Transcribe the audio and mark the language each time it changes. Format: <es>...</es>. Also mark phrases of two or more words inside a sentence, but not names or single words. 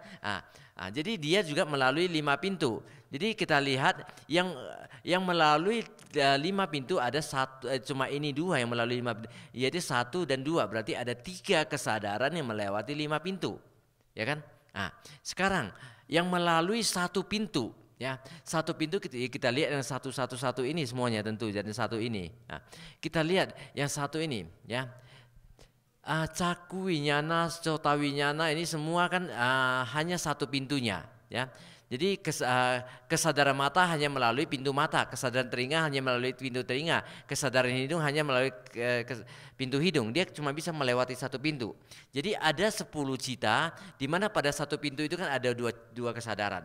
<id>Jadi dia juga melalui 5 pintu. Jadi kita lihat yang melalui 5 pintu ada cuma ini 2 yang melalui 5 pintu, yaitu 1 dan 2. Berarti ada 3 kesadaran yang melewati 5 pintu, ya kan? Sekarang yang melalui 1 pintu, ya, 1 pintu kita lihat yang satu ini semuanya tentu jadi 1 ini. Kita lihat yang 1 ini, ya.</id> <pi>Caku winyana, cota winyana</pi> <id>ini semua kan hanya 1 pintunya, ya. Jadi kesadaran mata hanya melalui pintu mata, kesadaran telinga hanya melalui pintu telinga, kesadaran hidung hanya melalui pintu hidung. Dia cuma bisa melewati 1 pintu. Jadi ada 10 cita, di mana pada 1 pintu itu kan ada dua kesadaran.</id>